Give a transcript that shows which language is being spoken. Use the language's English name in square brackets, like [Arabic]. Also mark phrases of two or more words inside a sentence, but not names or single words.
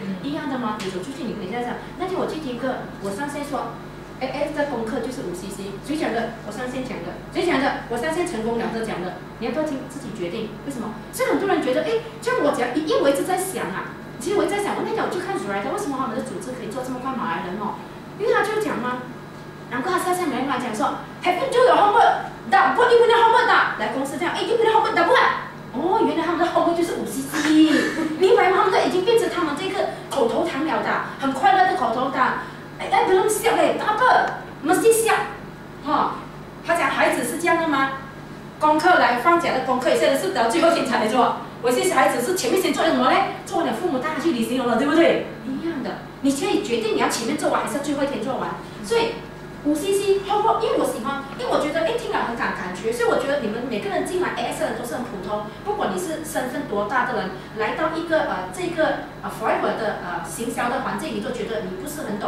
[Chinese] 一样的嘛。你走出去，你跟人家讲，那天我去听课，我上线说，AS 的功课就是 5cc， 谁讲的？我上线讲的，谁讲的？我上线成功两个讲的，你要不要听？自己决定。为什么？所以很多人觉得，这样我讲，因为我一直在想啊。其实我在想，我那天我就看 Zuraidah 为什么他们的组织可以做这么快马来人哦？因为他就讲嘛，然后他下面来讲说 ， [English] Have you do your homework？ [Malay] dah buat you punya homework tak？ [Chinese] 来公司这样， [Malay] you punya homework dah buat？ [Chinese] 哦，原来他们的 homework 就是5cc， 明白吗？他们都已经变成他们这个口头禅了的，很快乐的口头禅。 [Malay] belum siap嘞，tak apa， mesti siap。 [Chinese] 他讲孩子是这样的吗？功课来放假的功课，现在是到最后天才来做。我些小孩子是前面先做了什么呢？做完了，父母带他去旅行了，对不对？一样的，你可以决定你要前面做完还是最后一天做完。所以5cc homework， 因为我喜欢，因为我觉得听了很感觉，所以我觉得你们每个人进来 AS 的人都是很普通，不管你是身份多大的人，来到一个这个forever 的行销的环境，你都觉得你不是很懂。